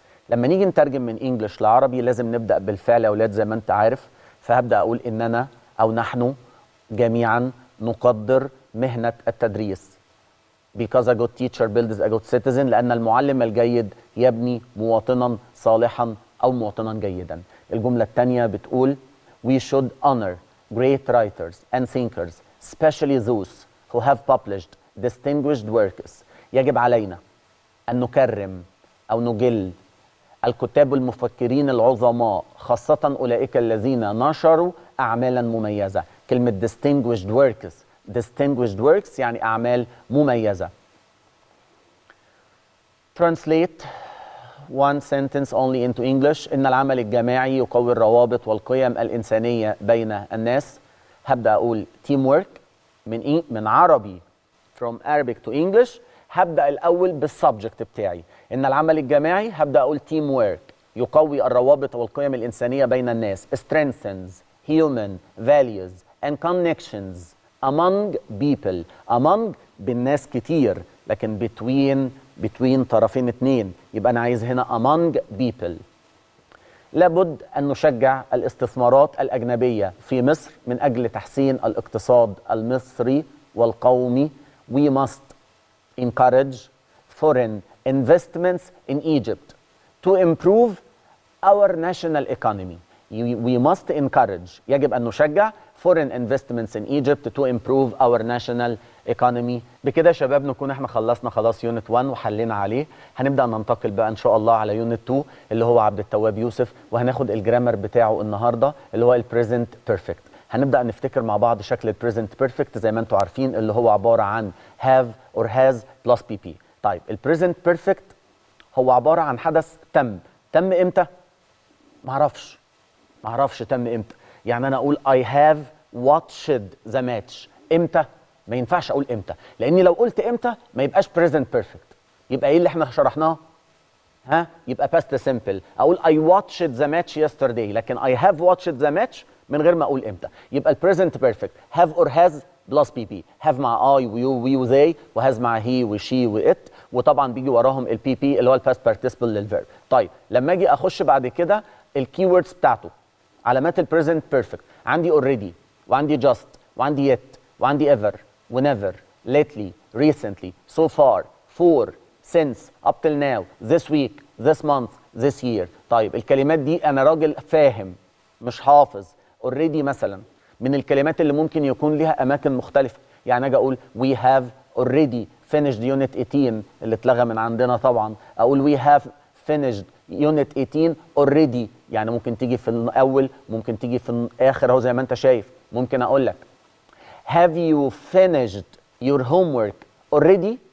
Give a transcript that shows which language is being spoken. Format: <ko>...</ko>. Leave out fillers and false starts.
<ar>لما نيجي نترجم من انجلش لعربي لازم نبدأ بالفعل يا اولاد زي ما انت عارف. فهبدأ اقول اننا او نحن جميعا نقدر مهنة التدريس.</ar> <en>because a good teacher builds a good citizen</en> <ar>لأن المعلم الجيد يبني مواطنا صالحا أو مواطنا جيدا. الجملة الثانية بتقول</ar> <en>we should honor great writers and thinkers especially those who have published distinguished works.</en> <ar>يجب علينا أن نكرم أو نجل الكتاب المفكرين العظماء خاصة أولئك الذين نشروا أعمالا مميزة. كلمة</ar> <en>distinguished works</en> <ar>distinguished works يعني أعمال مميزة.</ar> <en>Translate one sentence only into English.</en> <ar>إن العمل الجماعي يقوي الروابط والقيم الإنسانية بين الناس. هبدأ أقول teamwork من عربي</ar> <en>from Arabic to English.</en> <ar>هبدأ الأول بالسبجكت بتاعي. إن العمل الجماعي هبدأ أقول teamwork يقوي الروابط والقيم الإنسانية بين الناس.</ar> <en>strengthens human values and connections among people.</en> <ar>among بالناس كتير لكن between طرفين اتنين، يبقى أنا عايز هنا among people. لابد أن نشجع الاستثمارات الأجنبية في مصر من أجل تحسين الاقتصاد المصري والقومي.</ar> <en>We must encourage foreign investments in Egypt to improve our national economy. We must encourage</en> <ar>يجب أن نشجع</ar> <en>foreign investments in Egypt to improve our national economy.</en> <ar>بكده يا شباب نكون احنا خلصنا خلاص يونت 1 وحلينا عليه. هنبدأ ننتقل بقى ان شاء الله على يونت 2 اللي هو عبد التواب يوسف، وهناخد الجرامر بتاعه النهارده اللي هو البريزنت بيرفكت. هنبدأ نفتكر مع بعض شكل البريزنت بيرفكت زي ما انتم عارفين اللي هو عبارة عن</ar> <en>have or has plus pp.</en> <ar>طيب البريزنت بيرفكت هو عبارة عن حدث تم امتى؟ معرفش تم امتى. يعني انا اقول</ar> <en>I have watched the match</en> <ar>امتى؟ ما ينفعش اقول امتى، لاني لو قلت امتى ما يبقاش present perfect. يبقى ايه اللي احنا شرحناه؟ يبقى past simple.</ar> <en>اقول I watched the match yesterday لكن I have watched the match</en> <ar>من غير ما اقول امتى.</ar> <en>يبقى present perfect have or has plus pp.</en> <ar>have مع I ويو we وthey، وhas مع he وشي وit، وطبعا بيجي وراهم البي بي اللي هو الباست participle للفيرب. طيب لما اجي اخش بعد كده الكي ووردز بتاعته علامات البريزنت بيرفكت، عندي already وعندي just وعندي yet وعندي ever whenever lately recently</ar> <en>so far for since up till now this week this month this year.</en> <ar>طيب الكلمات دي انا راجل فاهم مش حافظ. already مثلا من الكلمات اللي ممكن يكون ليها اماكن مختلفه. يعني اجي اقول</ar> <en>we have already finished unit 18</en> <ar>اللي اتلغى من عندنا طبعا. اقول</ar> <en>we have finished unit 18 already،</en> <ar>يعني ممكن تيجي في الاول ممكن تيجي في الاخر اهو زي ما انت شايف. ممكن اقول لك</ar> <en>have you finished your homework already.</en>